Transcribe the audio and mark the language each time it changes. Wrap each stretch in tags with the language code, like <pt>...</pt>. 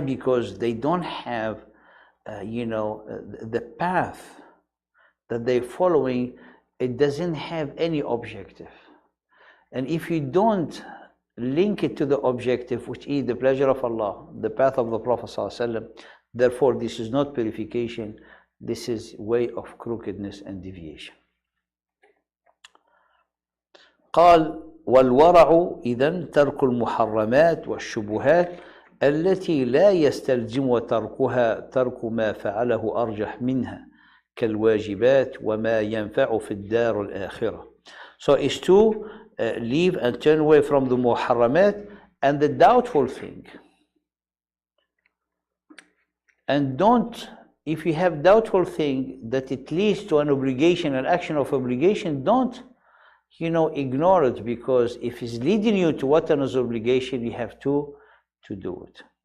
<en>Because they don't have, the path that they're following, it doesn't have any objective. And if you don't link it to the objective, which is the pleasure of Allah, the path of the Prophet ﷺ, therefore this is not purification, this is way of crookedness and deviation.</en> <ar>قال والورع إذن ترك المحرمات والشبهات التي لا يستلزم تركها ترك ما فعله أرجح منها كالواجبات وما ينفع في الدار الآخرة.</ar> <en>So it's to leave and turn away from the muharramat and the doubtful thing. And don't, if you have doubtful thing that it leads to an obligation, an action of obligation, don't, ignore it, because if it's leading you to what is obligation, you have to do it.</en>